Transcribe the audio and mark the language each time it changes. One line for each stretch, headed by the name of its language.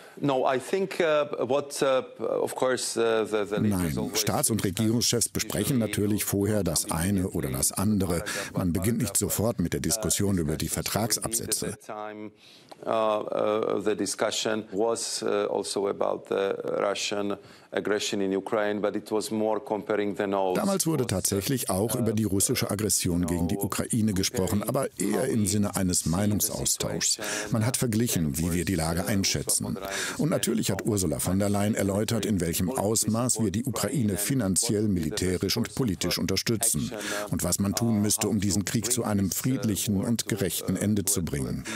English: No, I think what of course the
German: Nein, Staats- und Regierungschefs besprechen natürlich vorher das eine oder das andere. Man beginnt nicht sofort mit der Diskussion über die Vertragsabsätze.
English: The discussion was also about the Russian aggression in Ukraine, but it was more comparing the notes.
German: Damals wurde tatsächlich auch über die russische Aggression gegen die Ukraine gesprochen, aber eher im Sinne eines Meinungsaustauschs. Man hat verglichen, wie wir die Lage einschätzen. Und natürlich hat Ursula von der Leyen erläutert, in welchem Ausmaß wir die Ukraine finanziell, militärisch und politisch unterstützen und was man tun müsste, um diesen Krieg zu einem friedlichen und gerechten Ende zu bringen.